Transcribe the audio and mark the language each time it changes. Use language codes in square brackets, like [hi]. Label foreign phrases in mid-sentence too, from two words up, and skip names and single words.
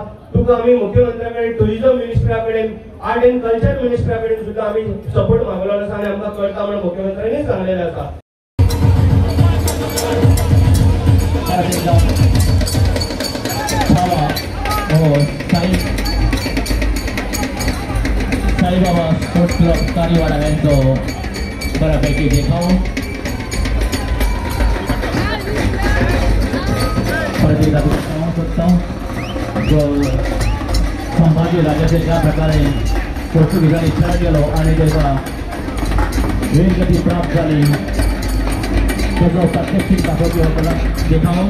[kok] तुका आमी मुख्यमंत्र्या कडेन, टुरिझम मिनिस्टरा कडेन, [en] art and culture [kok] मिनिस्टरा कडेन सुद्दां आमी सपोर्ट मागलेलो आसा आनी आमकां कळटा म्हणून मुख्यमंत्र्यांनी सांगलेलें आसा. साईबाबा स्पोर्ट्स क्लब कारीवाडा यांचो बऱ्यापैकी देखाव [mr] संभाजी राजाचे ज्या प्रकारे पोर्तुगीजांनी खेळ केलो आणि त्याचा वीरगती प्राप्त झाली त्याचा प्रात्यक्षिक दाखवतो आपल्याला देखाव.